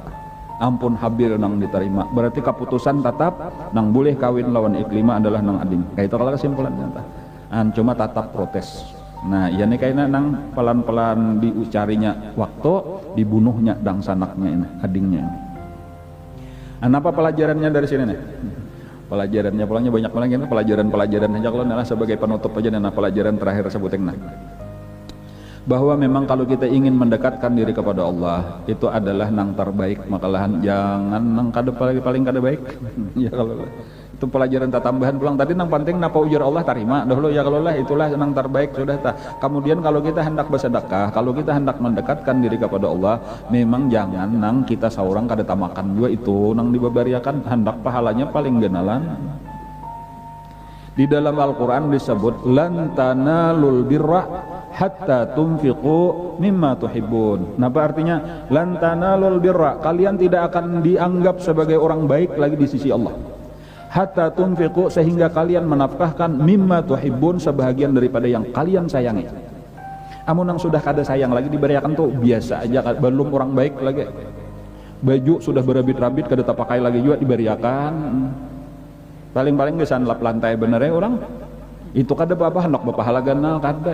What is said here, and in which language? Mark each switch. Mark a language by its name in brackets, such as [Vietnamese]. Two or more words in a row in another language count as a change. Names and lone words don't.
[Banjar] Ampun Habil nang diterima. Berarti keputusan tetap nang boleh kawin lawan Iklima adalah nang ading. Kayak itu kalau kesimpulannya. Cuma tetap protes. Nah, ya nih kayaknya nang pelan-pelan diucarinya waktu dibunuhnya dang sanaknya ini, adingnya ini. Apa pelajarannya dari sini nih? Pelajarannya pulangnya banyak lagi, pelajaran saja kalau nalah sebagai penutup aja. Nah, pelajaran terakhir sebutin nah, bahwa memang kalau kita ingin mendekatkan diri kepada Allah itu adalah nang terbaik, makalahan jangan nang kada paling kada baik. Ya kalau itu pelajaran tambahan pulang tadi nang penting napa ujar Allah tarima dahulu, ya kalau lah itulah nang terbaik sudah ta. Kemudian kalau kita hendak bersedekah, kalau kita hendak mendekatkan diri kepada Allah, memang jangan nang kita seorang kada tamakan juga itu nang dibebariakan, hendak pahalanya paling genalan. Di dalam Al-Quran disebut [Arabic] lan tanalul birra hatta tunfiqu mimma tuhibbun. [Banjar] Apa artinya [Arabic] lan tanalul birra? [Banjar] Kalian tidak akan dianggap sebagai orang baik lagi di sisi Allah. [Arabic] Hatta tunfiqu, [Banjar] sehingga kalian menafkahkan [Arabic] mimma tuhibbun, [Banjar] sebahagian daripada yang kalian sayangi. Amun yang sudah kada sayang lagi diberikan tuh biasa aja, belum orang baik lagi. Baju sudah berabit-rabit kada terpakai lagi juga diberikan. Paling-paling gesan lap lantai benernya orang itu kada apa-apa, hendak berpahala ganal kada.